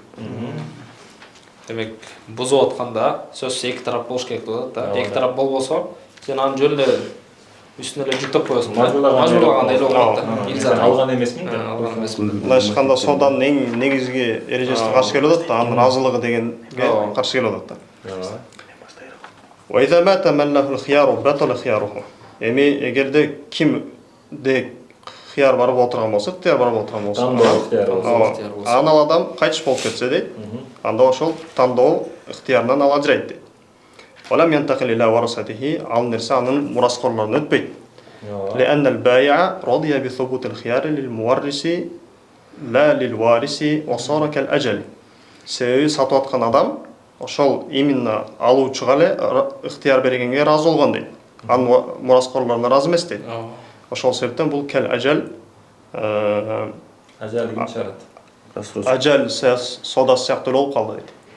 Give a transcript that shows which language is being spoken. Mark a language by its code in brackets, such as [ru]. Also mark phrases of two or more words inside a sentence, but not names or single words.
[ky] Демек, бузуп атканда сөзсүз эки тарап болуш керек деп атат да. Эки тарап болбосо, сен аны жөн эле үстүнө эле жүктөп коесуң. Мажбурлагандай эле болот да. Илзам алган эмесмин да. алган эмесмин. Мындай айтканда соданын эң негизги эрежесине каршы келип атат да, анын разылыгы дегенге каршы келип атат да. [ar] وإذا مات من له الخيار بطل خياره. [ky] Эми эгерде кимде хияр барып отурган болсо, ихтияр барып отурган болсо, анал адам кайтыш болуп кетсе дейт, анда ошол тандоо ихтиярынан ал ажырайт дейт. [ar] ولم ينتقل إلى ورثته, [ky] ал нерсе анын мураскорлоруна өтпөйт. [ar] لأن البائع رضي بثبوت الخيار للمورث لا للوارث وصار كالأجل. [ky] Себеби сатып аткан адам ошол именно алуучуга эле ихтияр бергенге ыраазы болгон дейт. Анын мураскорлоруна ыраазы эмес дейт. Ошол себептен бул кел ажал Ажал шарат. ажал содасы сыяктуу болуп калды дейт.